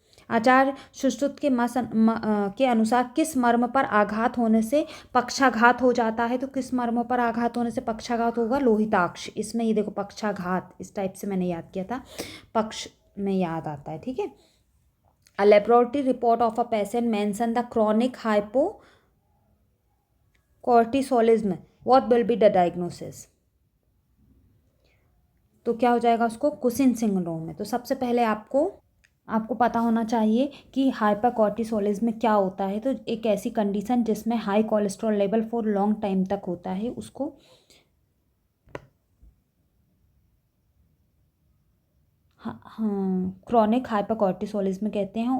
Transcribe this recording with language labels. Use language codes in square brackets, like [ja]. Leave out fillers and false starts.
[hi] आचार्य सुश्रुत के के अनुसार किस मर्म पर आघात होने से पक्षाघात हो जाता है, तो किस मर्म पर आघात होने से पक्षाघात होगा, लोहिताक्ष। इसमें ये देखो पक्षाघात इस टाइप से मैंने याद किया था, पक्ष में याद आता है, ठीक है। [en] A laboratory report of a patient mentioned the chronic hypocortisolism. What will be the diagnosis? [hi] तो क्या हो जाएगा उसको, कुशिन सिंड्रोम है। तो सबसे पहले आपको पता होना चाहिए कि हाइपरकॉर्टिसोलिज्म क्या होता है। तो एक ऐसी कंडीशन जिसमें high cholesterol level for long time तक होता है, उसको हाँ क्रॉनिक हाइपरकॉर्टिसोलिज्म कहते हैं।